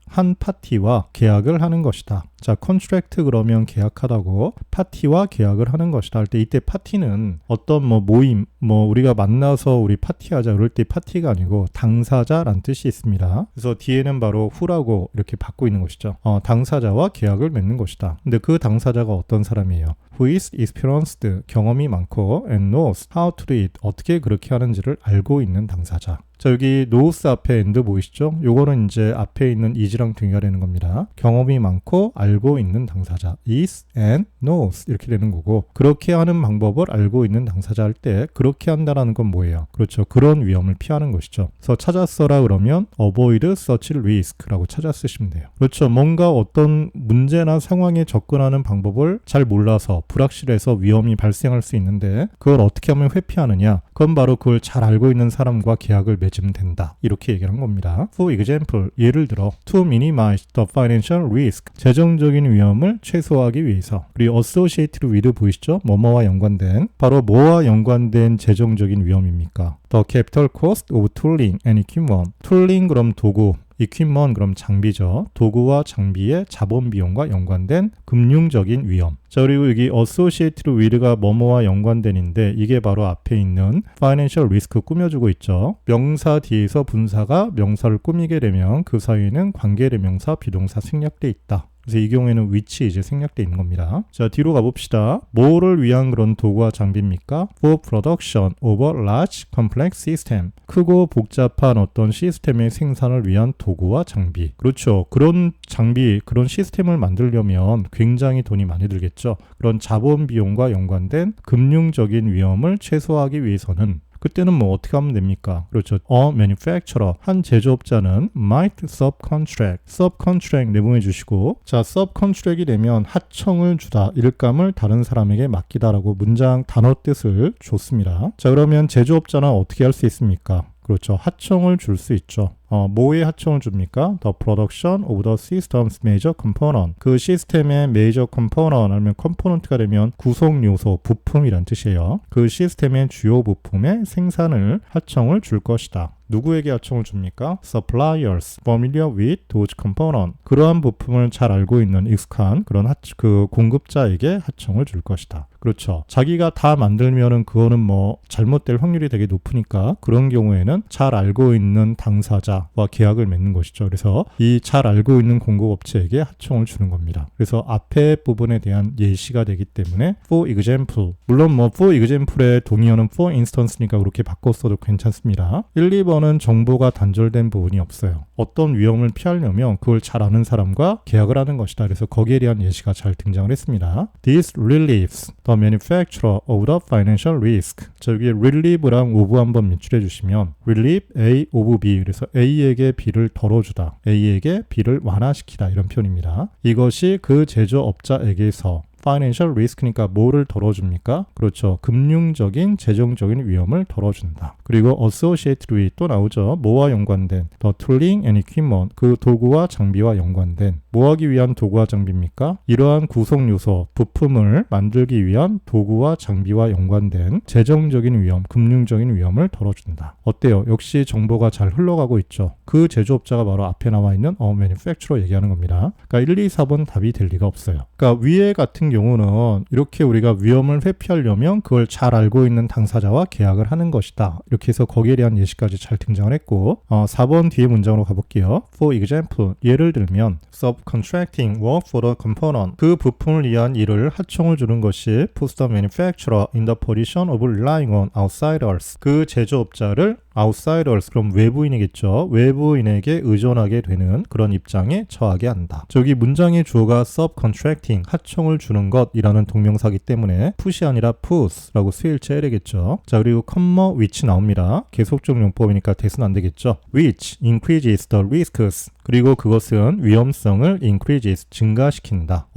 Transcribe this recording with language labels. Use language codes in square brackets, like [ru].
[ko] 한 파티와 계약을 하는 것이다. 자, contract 그러면 계약하다고 파티와 계약을 하는 것이다 할 때 이때 파티는 어떤 모임, 우리가 만나서 우리 파티하자 그럴 때 파티가 아니고 당사자란 뜻이 있습니다. 그래서 뒤에는 바로 who라고 이렇게 받고 있는 것이죠. 당사자와 계약을 맺는 것이다. 근데 그 당사자가 어떤 사람이에요? [en] Who is experienced, [ko] 경험이 많고 [en] and knows how to do it, [ko] 어떻게 그렇게 하는지를 알고 있는 당사자. 자, 여기 knows 앞에 and 보이시죠? 요거는 이제 앞에 있는 is랑 등가되는 겁니다. 경험이 많고 알고 있는 당사자 is and knows 이렇게 되는 거고, 그렇게 하는 방법을 알고 있는 당사자 할 때 그렇게 한다라는 건 뭐예요? 그렇죠. 그런 위험을 피하는 것이죠. 그래서 찾았어라 그러면 [en] avoid such risk [ko] 라고 찾아 쓰시면 돼요. 그렇죠. 뭔가 어떤 문제나 상황에 접근하는 방법을 잘 몰라서 불확실해서 위험이 발생할 수 있는데 그걸 어떻게 하면 회피하느냐? 그건 바로 그걸 잘 알고 있는 사람과 계약을 맺으면 된다. 이렇게 얘기를 한 겁니다. [en] For example, [ko] 예를 들어 [en] to minimize the financial risk, [ko] 재정적인 위험을 최소화하기 위해서. 그리고 associated with 보이시죠? 뭐뭐와 연관된, 바로 뭐와 연관된 재정적인 위험입니까? [en] The capital cost of tooling and equipment. [ko] tooling 그럼 도구, equipment 그럼 장비죠. 도구와 장비의 자본 비용과 연관된 금융적인 위험. 자, 그리고 여기 associated with가 뭐뭐와 연관된인데 이게 바로 앞에 있는 financial risk 꾸며주고 있죠. 명사 뒤에서 분사가 명사를 꾸미게 되면 그 사이에는 관계대명사, 비동사 생략돼 있다. 그래서 이 경우에는 which 이제 생략돼 있는 겁니다. 자, 뒤로 가봅시다. 뭐를 위한 그런 도구와 장비입니까? [en] For production of a large complex system. [ko] 크고 복잡한 어떤 시스템의 생산을 위한 도구와 장비. 그렇죠. 그런 장비, 그런 시스템을 만들려면 굉장히 돈이 많이 들겠죠. 그런 자본 비용과 연관된 금융적인 위험을 최소화하기 위해서는 그때는 어떻게 하면 됩니까? 그렇죠. [en] A manufacturer, [ko] 한 제조업자는 [en] might subcontract [ko] 내보내 주시고, 자, subcontract이 되면 하청을 주다, 일감을 다른 사람에게 맡기다라고 문장 단어 뜻을 줬습니다. 자, 그러면 제조업자는 어떻게 할 수 있습니까? 그렇죠. 하청을 줄 수 있죠. 뭐에 하청을 줍니까? [en] The production of the system's major component. [ko] 그 시스템의 major component 아니면 component가 되면 구성 요소, 부품이란 뜻이에요. 그 시스템의 주요 부품의 생산을 하청을 줄 것이다. 누구에게 하청을 줍니까? [en] Suppliers, familiar with those components. [ko] 그러한 부품을 잘 알고 있는 익숙한 그런 그 공급자에게 하청을 줄 것이다. 그렇죠. 자기가 다 만들면은 그거는 잘못될 확률이 되게 높으니까 그런 경우에는 잘 알고 있는 당사자와 계약을 맺는 것이죠. 그래서 이 잘 알고 있는 공급업체에게 하청을 주는 겁니다. 그래서 앞에 부분에 대한 예시가 되기 때문에 for example, 물론 for example의 동의어는 for instance니까 그렇게 바꿨어도 괜찮습니다. 1, 2번은 정보가 단절된 부분이 없어요. 어떤 위험을 피하려면 그걸 잘 아는 사람과 계약을 하는 것이다. 그래서 거기에 대한 예시가 잘 등장을 했습니다. [en] This relieves the manufacturer of the financial risk. [ko] 자, 여기 relieve랑 of 한번 밑줄해 주시면 relieve A of B, 그래서 A에게 B를 덜어주다, A에게 B를 완화시키다 이런 표현입니다. 이것이 그 제조업자에게서 financial risk니까 뭐를 덜어줍니까? 그렇죠. 금융적인, 재정적인 위험을 덜어준다. 그리고 associated with 또 나오죠. 뭐와 연관된 [en] the tooling and equipment [ko] 그 도구와 장비와 연관된 뭐 하기 위한 도구와 장비입니까? 이러한 구성 요소, 부품을 만들기 위한 도구와 장비와 연관된 재정적인 위험, 금융적인 위험을 덜어준다. 어때요? 역시 정보가 잘 흘러가고 있죠. 그 제조업자가 바로 앞에 나와 있는 manufacturer 얘기하는 겁니다. 그러니까 1, 2, 4번 답이 될 리가 없어요. 그러니까 위에 같은 경우는 이렇게 우리가 위험을 회피하려면 그걸 잘 알고 있는 당사자와 계약을 하는 것이다. 이렇게 해서 거기에 대한 예시까지 잘 등장을 했고 4번 뒤에 문장으로 가볼게요. [en] For example, [ko] 예를 들면 [en] subcontracting work for the component [ko] 그 부품을 위한 일을 하청을 주는 것이 [en] puts the manufacturer in the position of relying on outsiders [ko] 그 제조업자를 [en] outsiders [ko] 그럼 외부인이겠죠. 외부인에게 의존하게 되는 그런 입장에 처하게 한다. 저기 문장의 주어가 subcontracting 하청을 주는 것이라는 동명사기 때문에 put이 아니라 puts라고 수일체 해야겠죠. 자 그리고 comma which 나옵니다. 계속적 용법이니까 대수는 안 되겠죠. [en] which increases the risks [ko] 그리고 그것은 위험성을 [en] increases [ko] 증가시킨다.